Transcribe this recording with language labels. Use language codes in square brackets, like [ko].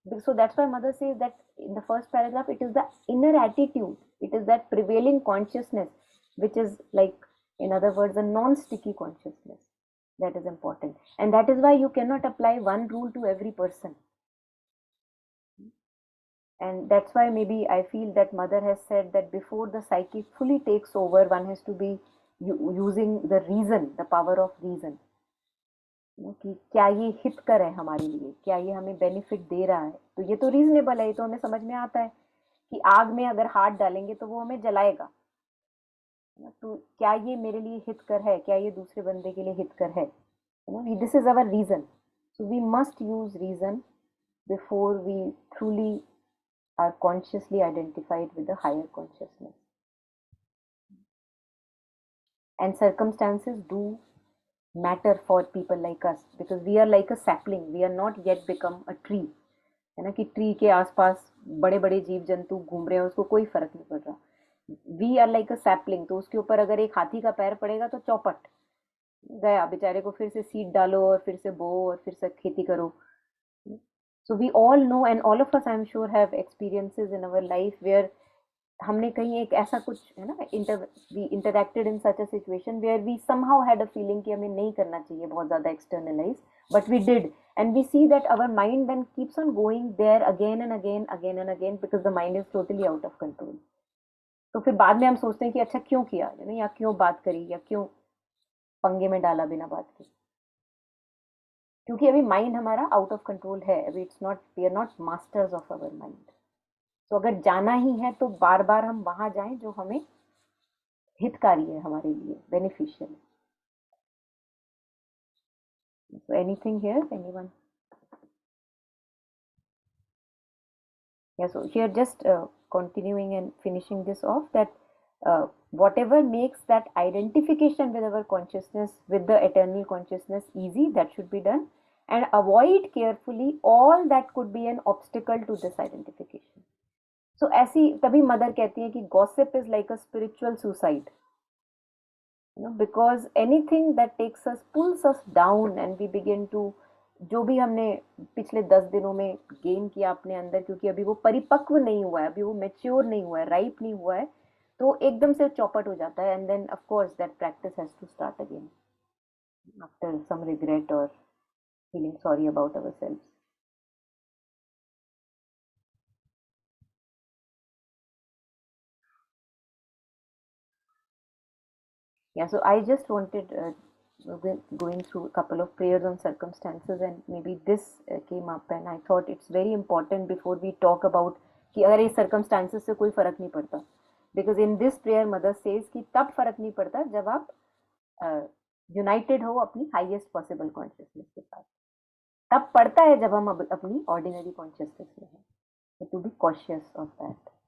[en] So that's why mother says that in the first paragraph, it is the inner attitude, it is that prevailing consciousness, which is like, in other words, a non-sticky consciousness, that is important. And that is why you cannot apply one rule to every person. And that's why maybe I feel that mother has said that before the psyche fully takes over, one has to be using the reason, the power of reason. [hi] कि क्या ये हितकर है हमारे लिए, क्या ये हमें बेनिफिट दे रहा है, तो ये तो रीजनेबल है, ये तो हमें समझ में आता है कि आग में अगर हाथ डालेंगे तो वो हमें जलाएगा, तो क्या ये मेरे लिए हितकर है, क्या ये दूसरे बंदे के लिए हितकर है, [en] This is our reason. So we must use reason before we truly are consciously identified with the higher consciousness. And circumstances do matter for people like us, because we are like a sapling, we are not yet become a tree. [hi] है ना, कि tree के आसपास बड़े बड़े जीव जंतु घूम रहे हैं, उसको कोई फर्क नहीं पड़ रहा. [en] we are like a sapling, [hi] तो उसके ऊपर अगर एक हाथी का पैर पड़ेगा तो चौपट गया बेचारे को, फिर से सीड डालो और फिर से बो और फिर से खेती करो. [en] so we all know, and all of us I am sure have experiences in our life where [hi] हमने कहीं एक ऐसा कुछ है ना, [en] we interacted in such a situation where we somehow had a feeling [hi] कि हमें नहीं करना चाहिए बहुत ज्यादा [en] Externalise, but we did, and we see that our mind then keeps on going there again and again because the mind is totally out of control. [hi] तो फिर बाद में हम सोचते हैं कि अच्छा क्यों किया, या क्यों बात करी, या क्यों पंगे में डाला बिना बात के, क्योंकि अभी माइंड हमारा आउट ऑफ कंट्रोल है. अभी [en] It's not, we are not masters of our mind. [hi] तो अगर जाना ही है तो बार बार हम वहां जाएं जो हमें हितकारी है, हमारे लिए beneficial. [en] So anything here, anyone? Yeah, so here just continuing and finishing this off, that whatever makes that identification with our consciousness, with the eternal consciousness easy, that should be done, and avoid carefully all that could be an obstacle to this identification. [hi] So ऐसी तभी mother कहती है कि [en] gossip is like a spiritual suicide, because anything that takes us, pulls us down, and we begin to, [hi] जो भी हमने पिछले 10 दिनों में गेन किया अपने अंदर, क्योंकि अभी वो परिपक्व नहीं हुआ है, अभी वो मैच्योर नहीं हुआ है, राइप नहीं हुआ है, तो एकदम से चौपट हो जाता है. [en] And then of course that practice has to start again after some regret और feeling sorry about ourselves. Yeah, so I just wanted going through a couple of prayers on circumstances, and maybe this came up, and I thought it's very important before we talk about [hi] कि अगर ये [en] circumstances [hi] से कोई फर्क नहीं पड़ता, [en] because in this prayer mother says [hi] कि तब फर्क नहीं पड़ता जब आप यूनाइटेड हो अपनी हाईएस्ट पॉसिबल कॉन्शियसनेस के साथ, तब पड़ता है जब हम अपनी ऑर्डिनरी कॉन्शियसनेस में हैं, [en] to be cautious of that.